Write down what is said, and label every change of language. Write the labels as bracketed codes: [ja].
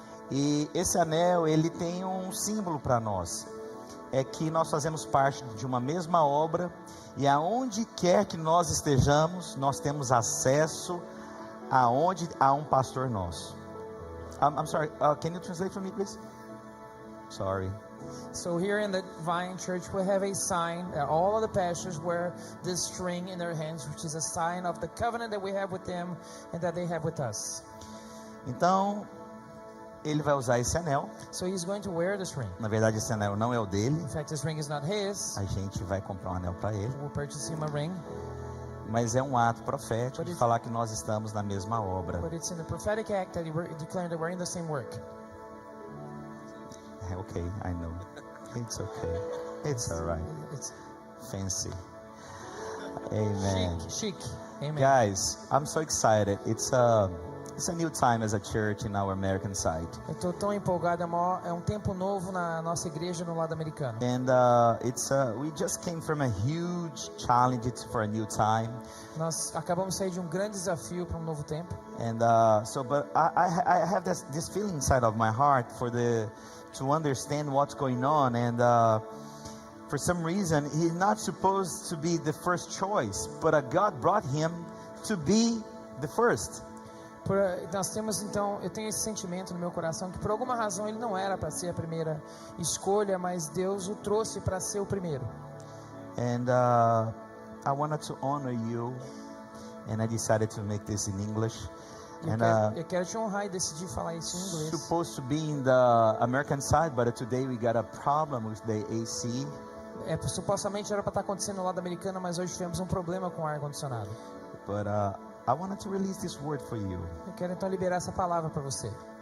[pt] E esse anel, ele tem um símbolo para nós. É que nós fazemos parte de uma mesma obra, e aonde quer que nós estejamos, nós temos acesso aonde há um pastor nosso. [en] I'm sorry, can you translate for me, please? Sorry. So here in the Vine Church, we have a sign that all of the pastors wear this string in their hands, which is a sign of the covenant that we have with them and that they have with us. [pt] Então, ele vai usar esse anel. [en] So he's going to wear this ring. [pt] Na verdade, esse anel não é o dele. [en] In fact, this ring is not his. [pt] A gente vai comprar um anel para ele. [en] We'll purchase him a ring. [pt] Mas é um ato profético de falar que nós estamos na mesma obra. [en] But it's in the prophetic act that we're declaring that we're in the same work. Okay, I know. It's okay. It's alright. It's fancy. Amen. Chic. Amen. Guys, I'm so excited. It's a new time as a church in our American side. [pt] Eu tô tão empolgado, é um tempo novo na nossa igreja no lado americano. [en] And we just came from a huge challenge for a new time. [pt] Nós acabamos de sair de um grande desafio para um novo tempo. [en] And but I have this feeling inside of my heart to understand what's going on, and for some reason he's not supposed to be the first choice, but God brought him to be the first. [pt] Nós temos então, eu tenho esse sentimento no meu coração que por alguma razão ele não era para ser a primeira escolha, mas Deus o trouxe para ser o primeiro. [en] And I wanted to honor you, and I decided to make this in English. [pt] Eu quero te honrar e decidi falar isso em inglês. [en] Supposed to be in the American side, but today we got a problem with the AC. [pt] Supostamente era para estar acontecendo no lado americano, mas hoje tivemos um problema com o ar condicionado. [en] But I wanted to release this word for you. [pt] Eu quero então liberar essa palavra para você.